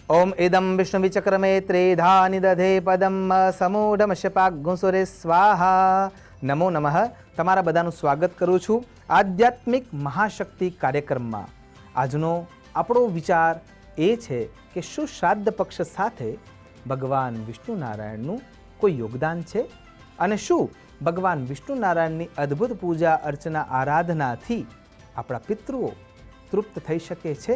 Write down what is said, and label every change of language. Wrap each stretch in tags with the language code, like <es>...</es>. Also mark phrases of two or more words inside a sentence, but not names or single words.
<sa>ओम इदं विष्णुविचक्रमे त्रेधा निदधे पदम समूढ़मशपाग्गुंसुरे स्वाहा। नमो नमः।</sa> <gu>તમારા બધાનું સ્વાગત કરું છું આધ્યાત્મિક મહાશક્તિ કાર્યક્રમમાં। આજનો આપણો વિચાર એ છે કે શું શ્રાદ્ધ પક્ષ સાથે ભગવાન વિષ્ણુ નારાયણનું કોઈ યોગદાન છે અને શું ભગવાન વિષ્ણુ નારાયણની અદ્ભુત પૂજા અર્ચના આરાધનાથી આપણા પિતૃઓ તૃપ્ત થઈ શકે છે?</gu>